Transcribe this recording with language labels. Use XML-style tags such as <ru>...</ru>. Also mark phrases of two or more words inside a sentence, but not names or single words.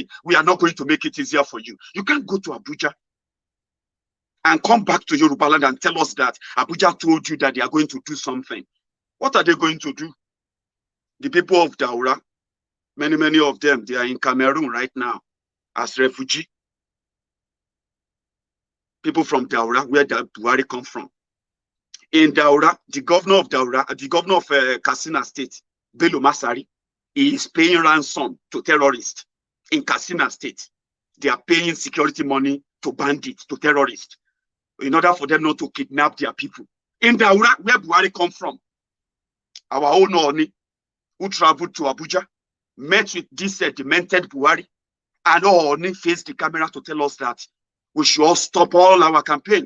<en>We are not going to make it easier for you. You can't go to Abuja and come back to Yorubaland and tell us that Abuja told you that they are going to do something. What are they going to do? The people of Daura, many of them, they are in Cameroon right now as refugees. People from Daura, where the Buhari come from. In Daura, the governor of Katsina State, Bello Masari, is paying ransom to terrorists in Katsina State. They are paying security money to bandits, to terrorists, in order for them not to kidnap their people. In Daura, where Buhari come from, our own Oni, who traveled to Abuja, met with this demented Buhari, and Oni faced the camera to tell us that we should all stop all our campaign.</en>